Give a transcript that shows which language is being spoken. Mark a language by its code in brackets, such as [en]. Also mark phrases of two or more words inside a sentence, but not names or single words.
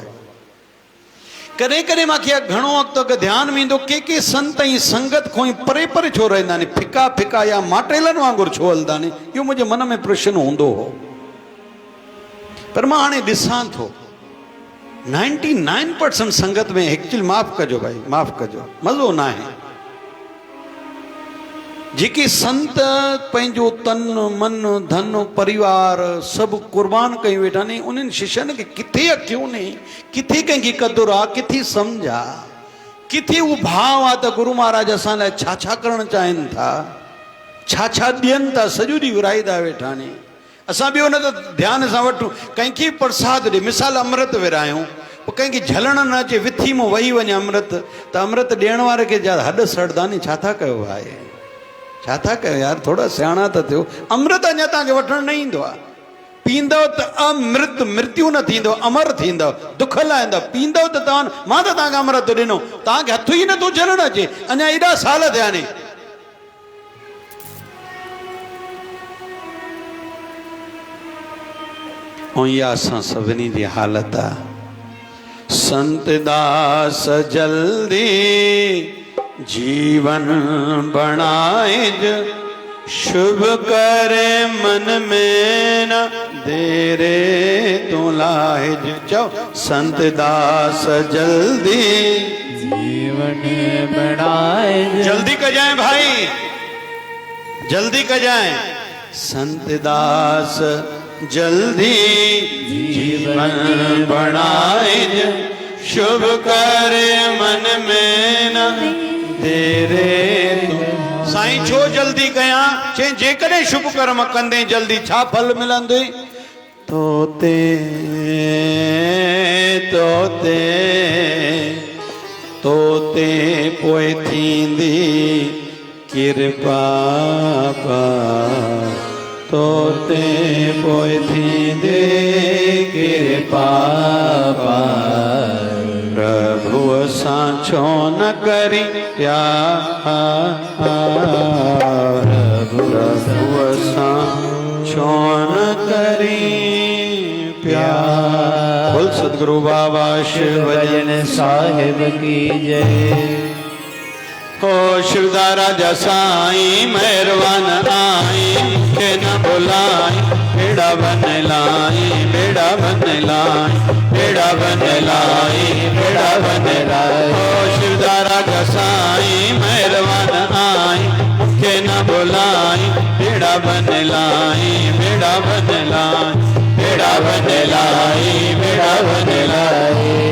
[sd] कॾहिं कॾहिं मूंखे घणो वक़्तु अॻु ध्यानु में ईंदो के संत ऐं संगत खां ई परे परे छो रहंदा आहिनि, फिका फिका या माटेलनि वांगुरु छो हलंदा आहिनि। इहो मुंहिंजे मन में प्रश्न हूंदो हो। पर मां हाणे ॾिसां थो 99% संगत में एक्चुअली माफ़ कजो भाई, माफ़ कजो, मज़ो न आहे। जेके संत पंहिंजो तन मन धन परिवार सभु कुर्बान कई वेठा आहिनि, उन्हनि शिष्यनि खे किथे अखियूं ने, किथे कंहिंजी क़दुरु आहे, किथे सम्झ आहे, किथे उहो भाव आहे त गुरू महाराज असां लाइ छा छा करणु चाहिनि था, छा छा ॾियनि था, सॼो ॾींहुं विराईंदा वेठा आहिनि। असां बि उन ते ध्यान सां वठूं। कंहिंखे प्रसाद ॾे, मिसाल अमृत विरायूं, पोइ कंहिंखे झलण न अचे, विथी मां वही वञे अमृत, त अमृत ॾियण वारे खे जा हॾ सड़दा नी। छा था कयो आहे, छा था कयो यार, थोरा सियाणा त थियो। अमृत अञा तव्हांखे वठणु न ईंदो आहे। पींदव त अमृत, मृत्यु न थींदव, अमर थींदव, दुख लाहींदव। पींदव त तव्हां, मां त तव्हांखे अमृत ॾिनो, तव्हांखे हथ ई नथो झलणु अचे, अञा एॾा साल थिया आहिनि। ऐं इहा असां सभिनी जी हालत आहे। संत दास जल्दी जीवन बणाए, शुभ करे मन में न देरे तू लाहिज। चओ संत दास जल्दी जीवन बणाए, जल्दी कजाएं भाई, जल्दी कजाएं। संत दास जल्दी जीवन बनाए, शुभ करे मन में न देरे तू। साईं छो जल्दी कयां? चई जेकॾहिं शुभ कर्म कंदे जल्दी छा फल मिलंदे? तोते तोते तोते पोइ थींदी कृपा पार, तोते पोइ थींदे कृपा पार। प्रभु सां छो न करी प्यार, प्रभु सां छो न करी प्यार। [hi] बोल सदगुरु बाबा शिव भजन साहिब की जय। [sd] हो शिवदारा जा साईं मेहरबान आई, के न बुलाई बेड़ा बन लाई, बेड़ा बन लाई, बेड़ा बन लाई, बेड़ा बन लाई। हो शिवदारा जा साईं मेहरबान आई, के न बुलाई बेड़ा बन लाई, बेड़ा बन लाई, बेड़ा बन लाई, बेड़ा बन लाई।